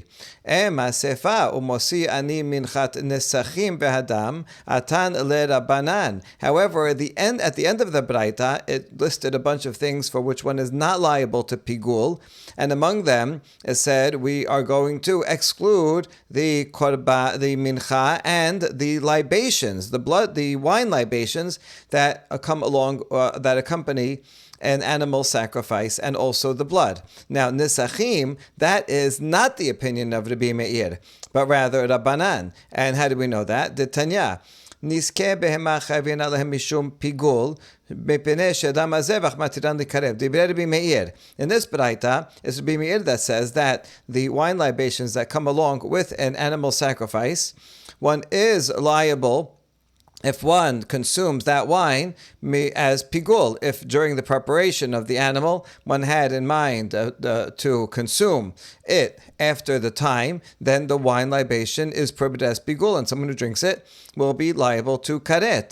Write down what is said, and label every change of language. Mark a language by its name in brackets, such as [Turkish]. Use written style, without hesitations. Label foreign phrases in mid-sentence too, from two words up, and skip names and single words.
[English] However, at the end of the braita, it listed a bunch of things for which one is not liable to pigul, and among them it said we are going to exclude the korban, the mincha, and the libations, the wine libations that come along, that accompany an animal sacrifice, and also the blood. Now, Nisachim, that is not the opinion of Rabbi Meir, but rather Rabbanan. And how do we know that? The Tanya. [Hebrew] נסכי בהמה חייבין עליהם משום פיגול מפני שדם הזבח מתירן ליקרב. דברי רבי מאיר. [English] In this braita, it's Rabbi Meir that says that the wine libations that come along with an animal sacrifice, one is liable if one consumes that wine as pigul, if during the preparation of the animal one had in mind to consume it after the time, then the wine libation is prohibited as pigul, and someone who drinks it will be liable to karet.